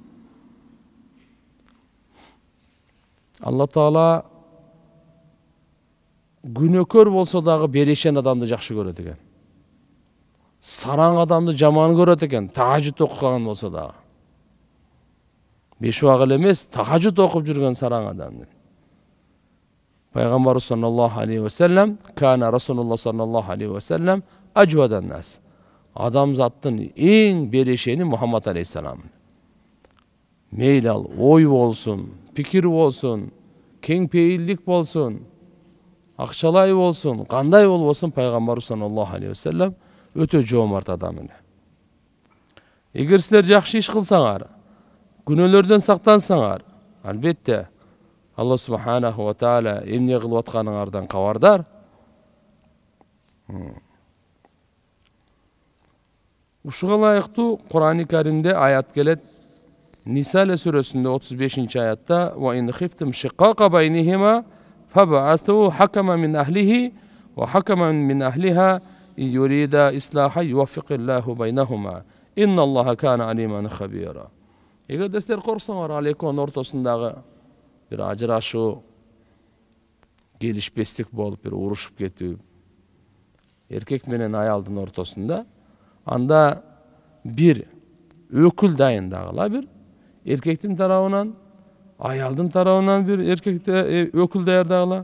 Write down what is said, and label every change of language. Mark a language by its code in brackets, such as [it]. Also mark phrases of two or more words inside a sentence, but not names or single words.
[ky] Алла Таала күнөөкөр болсо дагы берешен адамды жакшы көрөт экен. Сараң адамды жаман көрөт экен, тахажжуд окуган болсо дагы. 5 убак эле эмес, тахажжуд окуп жүргөн сараң адамды. [ar] Пайгамбар صلى الله عليه وسلم كان رسول الله صلى الله عليه وسلم أجود الناس. [ky] Адамзаттын эң берешени Мухаммад алейхиссалам. Мейли ал ой болсун, пикир болсун, кең пейилдик болсун, акчалай болсун, кандай болбосун, Пайгамбар [ar] صلى الله عليه وسلم [ky] өтө жоомарт адам эле. Эгер силер жакшы иш кылсаңар, күнөөлөрдөн сактансаңар, албетте [ar] الله سبحانه وتعالى [ky] эмне кылып атканыңардан кабардар. Ушуга ылайыктуу Кур'ан-ы Каримде аят келет. Нисале сүрөсүндө 35-аятта: [ar] "وإن خفتم شقاق بينهما فابعثوا حكما من أهله وحكما من أهلها إن يريدا إصلاحا يوفق الله بينهما. إن الله كان عليما خبيرا." [ky] Эгерде силер корксоңор, ал экөөнүн ортосундагы бир ажырашуу, келишпестик болуп, бир урушуп кетүү, эркек менен аялдын ортосунда, анда бир өкүл дайындагыла, бир эркектин тарабынан, аялдын тарабынан бир эркекте өкүл даярдагыла.